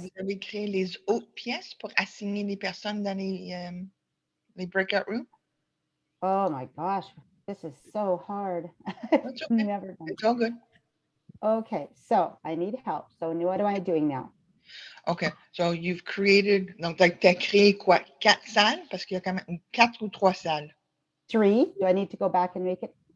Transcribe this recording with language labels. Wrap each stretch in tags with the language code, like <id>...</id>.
<fr>vous avez créé les autres pièces pour assigner les personnes dans les breakout rooms?</fr> <en>Oh my gosh, this is so hard. That's okay. Never done. It's all good. Okay, so I need help. So what am I doing now? OK. So you've created,</en> <fr>donc tu as créé quoi? 4 salles? Parce qu'il y a quand même 4 ou 3 salles.</fr> <en>3, do I need to go back and make it?</en>